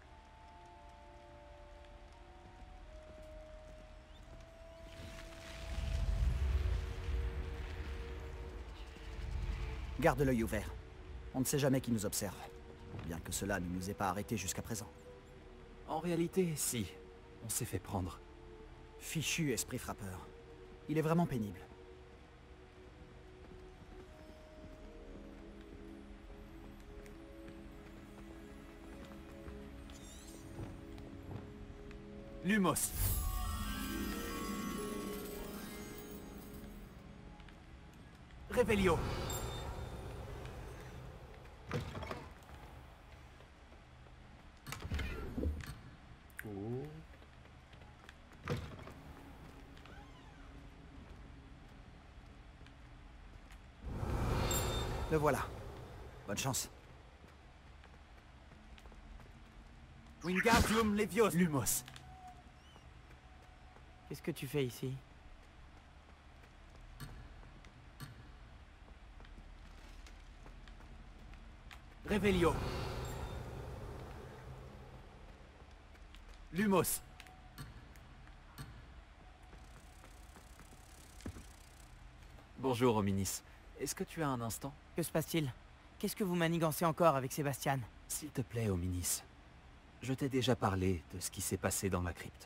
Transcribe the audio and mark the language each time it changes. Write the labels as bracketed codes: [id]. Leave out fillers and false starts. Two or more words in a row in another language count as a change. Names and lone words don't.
[fr] Garde l'œil ouvert. On ne sait jamais qui nous observe. Bien que cela ne nous ait pas arrêtés jusqu'à présent. En réalité, si. On s'est fait prendre. Fichu esprit frappeur. Il est vraiment pénible. Lumos. Revelio. Oh. Le voilà. Bonne chance. Wingardium Leviosa. Lumos. Qu'est-ce que tu fais ici? Revelio. Lumos. Bonjour, Hominis. Est-ce que tu as un instant? Que se passe-t-il? Qu'est-ce que vous manigancez encore avec Sébastien? S'il te plaît, Hominis. Je t'ai déjà parlé de ce qui s'est passé dans ma crypte.